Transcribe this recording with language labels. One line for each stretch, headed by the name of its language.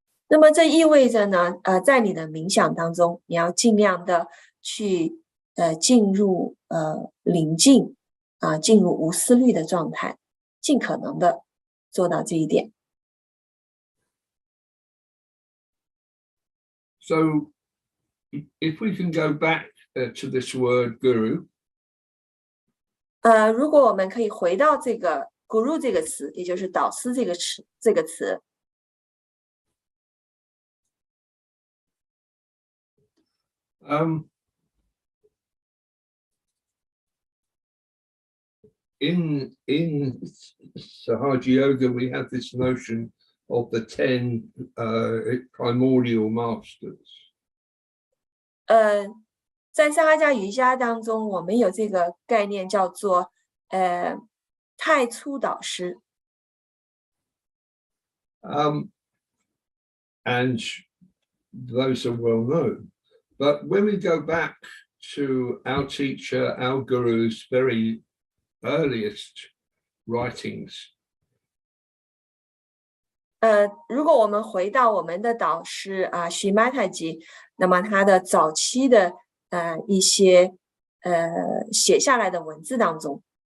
Chinese: 那么这意味着呢，在你的冥想当中，你要尽量的去进入宁静进入无思虑的状态，尽可能的做到这一点。
English: So, if we can go back to this word guru.
Chinese: 如果我们可以回到这个guru 这个词，也就是导师这个词。
English: In Sahaja Yoga, we have this notion of the 10 primordial masters.
Chinese: 在萨哈迦瑜伽当中，我们有这个概念叫做太初导师。
English: And those are well known. But when we go back to our teacher, our guru's very earliest writings,
Chinese: 如果我们回到我们的导师Shri Mataji，那么他的早期的一些写下来的文字当中